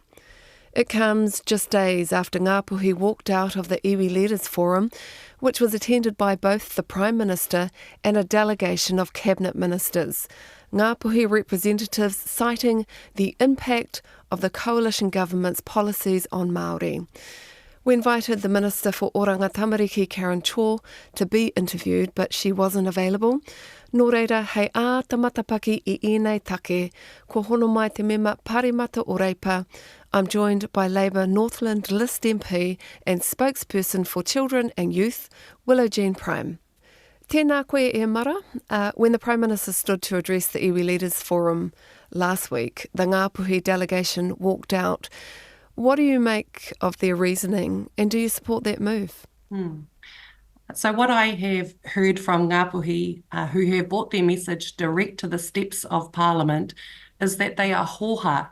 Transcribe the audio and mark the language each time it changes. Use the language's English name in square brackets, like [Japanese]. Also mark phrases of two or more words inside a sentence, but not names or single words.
[English] It comes just days after Ngāpuhi walked out of the Iwi Leaders Forum, which was attended by both the Prime Minister and a delegation of Cabinet Ministers. Ngāpuhi representatives citing the impact of the coalition government's policies on Māori. We invited the Minister for Oranga Tamariki, Karen Chaw, to be interviewed, but she wasn't available. [Māori] Nō reira, hei ā tamatapaki I ēnei take, ko hono mai te mema parimata o reipa. [English] I'm joined by Labour Northland List MP and spokesperson for Children and Youth, Willow-Jean Prime. [Māori] Tēnā koe e mara. [English] When the Prime Minister stood to address the Iwi Leaders Forum last week, the Ngāpuhi delegation walked out. What do you make of their reasoning, and do you support that move? So what I have heard from Ngāpuhi, who have brought their message direct to the steps of Parliament, is that they are hoha.